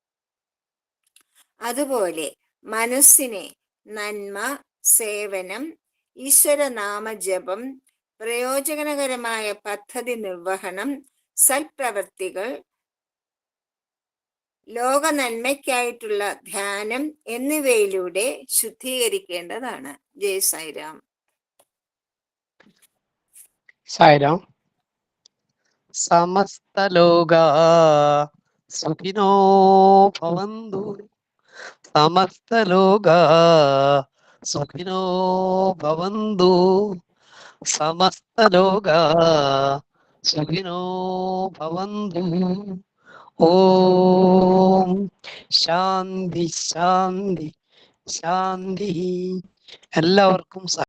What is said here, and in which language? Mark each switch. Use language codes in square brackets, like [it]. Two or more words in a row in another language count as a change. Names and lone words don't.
[ml] അതുപോലെ മനസ്സിനെ നന്മ, സേവനം, ഈശ്വരനാമജപം, പ്രയോജനകരമായ പദ്ധതി നിർവഹണം, സൽപ്രവർത്തികൾ, ലോക നന്മയ്ക്കായിട്ടുള്ള ധ്യാനം എന്നിവയിലൂടെ ശുദ്ധീകരിക്കേണ്ടതാണ്. ജയ് സായിരാം. സായിരാം. [sa] സമസ്തലോകാ സുഖിനോ ഭവന്തു സമസ്തലോകാ സുഖിനോ ഭവന്തു സമസ്തലോകാ സുഖിനോ ഭവന്തു. ഓം ശാന്തി ശാന്തി ശാന്തി. [ml] എല്ലാവർക്കും